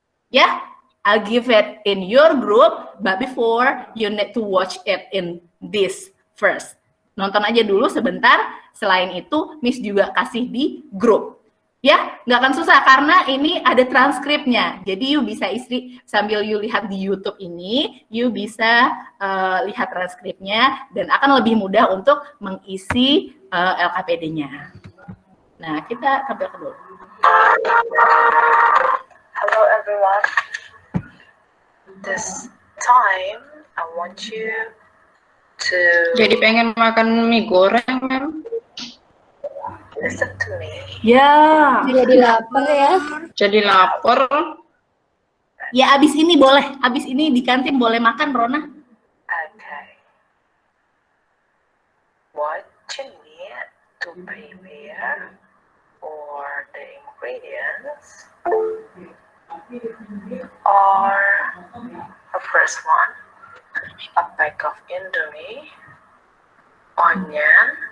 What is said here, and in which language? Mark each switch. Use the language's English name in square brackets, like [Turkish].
[English] Yeah, I'll give it in your group, but before you need to watch it in this first. [Indonesian] Nonton aja dulu sebentar, selain itu Miss juga kasih di grup. Ya, nggak akan susah karena ini ada transkripnya. Jadi you bisa isi sambil you lihat di YouTube ini, you bisa lihat transkripnya dan akan lebih mudah untuk mengisi LKPD-nya. Nah, kita tampilkan dulu. [English] Hello everyone. This time I want you to [Indonesian] Jadi pengen makan mie goreng, Ma'am. [English] listen to me. [Indonesian] Ya. Jadi lapar ya. Jadi lapar. Ya, abis ini boleh. Abis ini di kantin boleh makan, Rona. [English] Okay. What you need to prepare or the ingredients are the first one, a pack of Indomie, onion,